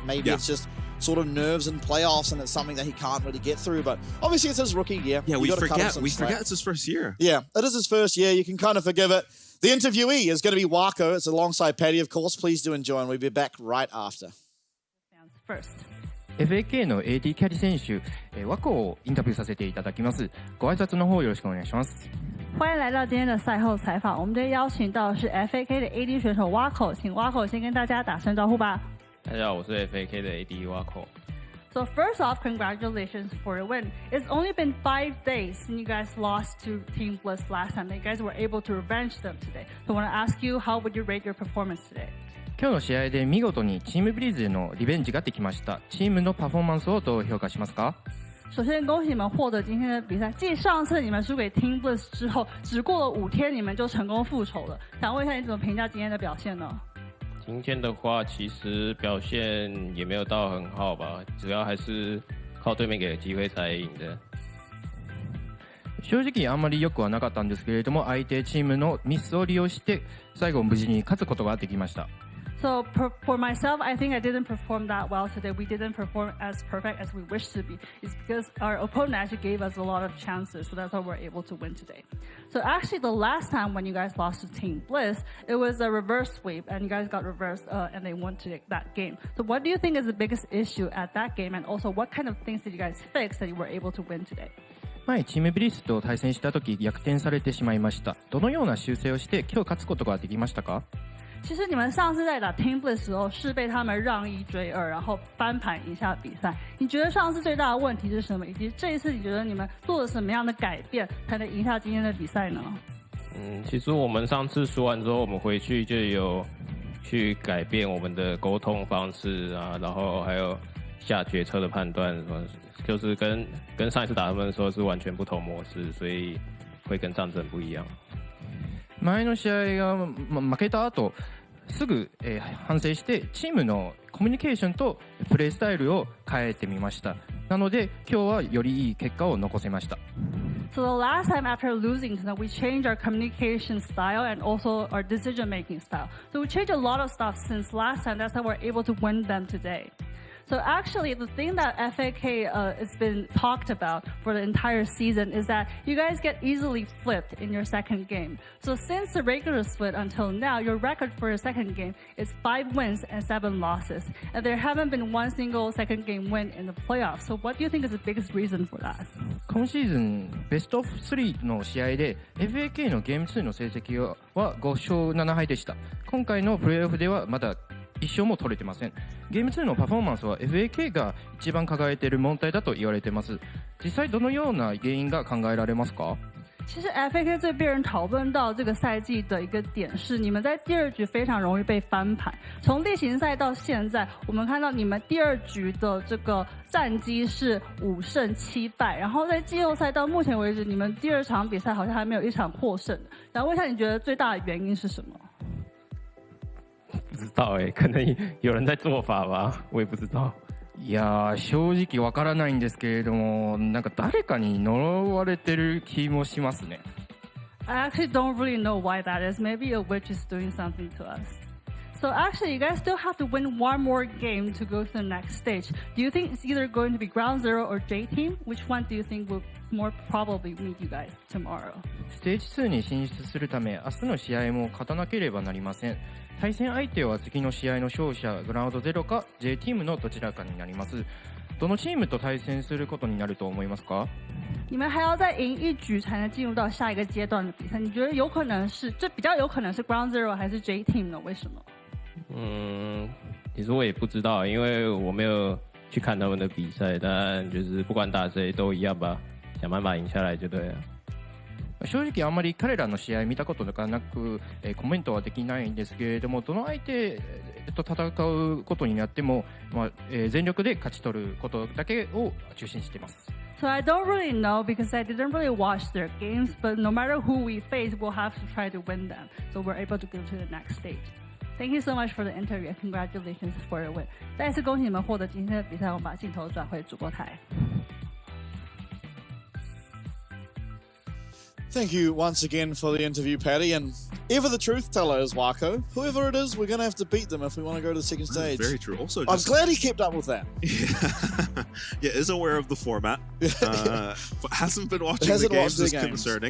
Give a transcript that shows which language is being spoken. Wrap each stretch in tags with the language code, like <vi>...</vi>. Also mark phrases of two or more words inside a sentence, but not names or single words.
<en>Maybe it's just sort of nerves and playoffs, and it's something that he can't really get through. But obviously, it's his rookie year. Yeah, we forget it's his first year. Yeah, it is his first year. You can kind of forgive it. The interviewee is going to be Wako. It's alongside Patty, of course. Please do enjoy, and we'll be back right after. First.</en> <ja>FAK の AD キャリ選手、和子をインタビューさせていただきます。ご挨拶の方よろしくお願いします。</ja> <zh>欢迎来到今天的赛后采访。我们今天邀请到的是 FAK 的 AD 选手 Wako， 请 Wako 先跟大家打声招呼吧。大家好，我是 FAK 的 AD Wako。</zh> <en>So first off, congratulations for your win. It's only been 5 days since you guys lost to Team Bliss last time. You guys were able to revenge them today. So I want to ask you, how would you rate your performance today?</en> <ja>今日の試合で見事にチームブリーズへのリベンジができました。チームのパフォーマンスをどう評価しますか？</ja> <zh>首先恭喜你们获得今天的比赛。继上次你们输给 Team Bliss 之后，只过了5天，你们就成功复仇了。想问一下，你怎么评价今天的表现呢？今天的话，其实表现也没有到很好吧，主要还是靠对面给的机会才赢的。正直あんまり良くはなかったんですけれども、相手チームのミスを利用して最後無事に勝つことができました。</zh> <en>So for myself, I think I didn't perform that well today. We didn't perform as perfect as we wished to be. It's because our opponent actually gave us a lot of chances, so that's why we're able to win today. So actually, the last time when you guys lost to Team Bliss, it was a reverse sweep, and you guys got reversed, and they won that game. So what do you think is the biggest issue at that game, and also what kind of things did you guys fix that you were able to win today?</en> <ja>前チームブリスと対戦した時逆転されてしまいました。どのような修正をして今日勝つことができましたか？</ja> <zh>其实你们上次在打 Team Bliss 的时候是被他们让1追2，然后翻盘赢下比赛。你觉得上次最大的问题是什么？以及这一次你觉得你们做了什么样的改变才能赢下今天的比赛呢？其实我们上次输完之后，我们回去就有去改变我们的沟通方式啊，然后还有下决策的判断，就是跟上一次打他们的时候是完全不同模式，所以会跟上次很不一样。</zh> <ja>前の試合が負けた後すぐ反省してチームのコミュニケーションとプレースタイルを変えてみました。なので今日はよりいい結果を残せました。</ja> <en>So the last time after losing, we changed our communication style and also our decision-making style. So we changed a lot of stuff since last time. That's how we're able to win them today. So actually, the thing that FAK has been talked about for the entire season is that you guys get easily flipped in your second game. So since the regular split until now, your record for your second game is 5 wins and 7 losses. And there haven't been one single second game win in the playoffs. So what do you think is the biggest reason for that?</en> <ja>今シーズンベスト3の試合で FAK のゲーム2の成績は5勝7敗でした。今回のプレーオフではまだ1勝も取れてません。ゲーム2のパフォーマンスは FAK が一番輝いている問題だと言われています。実際どのような原因が考えられますか？</ja> <zh>其实 FAK 最被人讨论到这个赛季的一个点是，你们在第2局非常容易被翻盘。从例行赛到现在，我们看到你们第2局的这个战绩是5胜7败，然后在季后赛到目前为止，你们第2场比赛好像还没有一场获胜。然后问一下，你觉得最大的原因是什么？不知道可能有人在做法吧，我也不知道。</zh> <ja>いや正直わからないんですけれども、なんか誰かに呪われてる気もしますね。</ja> <en>I actually don't really know why that is. Maybe a witch is doing something to us. So actually, you guys still have to win one more game to go to the next stage. Do you think it's either going to be Ground Zero or J Team? Which one do you think will more probably meet you guys tomorrow?</en> <ja>ステージ2に進出するため、明日の試合も勝たなければなりません。対戦相手は次の試合の勝者グラウンドゼロか J チームのどちらかになります。どのチームと対戦することになると思いますか？</ja> <zh>你们还要再赢1局才能进入到下一个阶段的比赛。你觉得有可能是这比较有可能是 Ground Zero 还是 J Team 呢？为什么？其实我也不知道，因为我没有去看他们的比赛，但就是不管打谁都一样吧，想办法赢下来就对了。</zh> <ja>正直あまり彼らの試合見たことがなく、コメントはできないんですけれども、どの相手と戦うことになっても、全力で勝ち取ることだけを中心しています。</ja> <en>So I don't really know because I didn't really watch their games, but no matter who we face, we'll have to try to win them. So we're able to go to the next stage. Thank you so much for the interview. Congratulations for your win.</en> <zh>再次恭喜你们获得今天的比赛。我们把镜头转回主播台。</zh> <en>Thank you once again for the interview, Patty. And ever the truth teller is Wako. Whoever it is, we're going to have to beat them if we want to go to the second stage. Very true. Also, I'm glad he kept up with that. Yeah, is aware of the format. But hasn't been watching the games is concerning.</en>